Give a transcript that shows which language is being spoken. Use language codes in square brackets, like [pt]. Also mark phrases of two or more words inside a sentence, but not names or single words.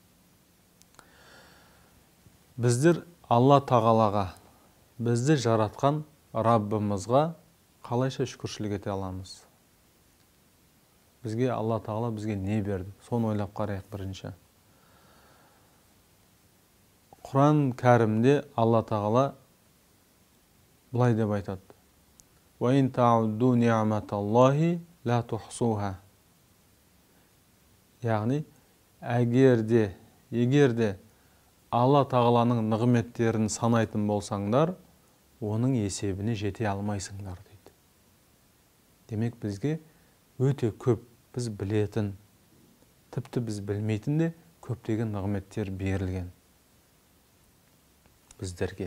[kk] Біздер Алла Тағалаға, бізді жаратқан Раббымызға қалайша шүкіршілік ете аламыз? Бізге Алла Тағала бізге не берді? Соны ойлап қарайық бірінші. Құран кәрімде Алла Тағала бұлай деп айтады. [ar] وَإِنْ تَعُدُّوا نِعْمَةَ اللَّهِ لَا تُحْصُوهَا. [kk] Яғни, егерде Алла Тағаланың нығметтерін санайтын болсаңдар, оның есебіне жете алмайсыңдар дейді. Демек, бізге өте көп біз білетін, тіпті біз білмейтін де көптеген нығметтер берілген біздерге.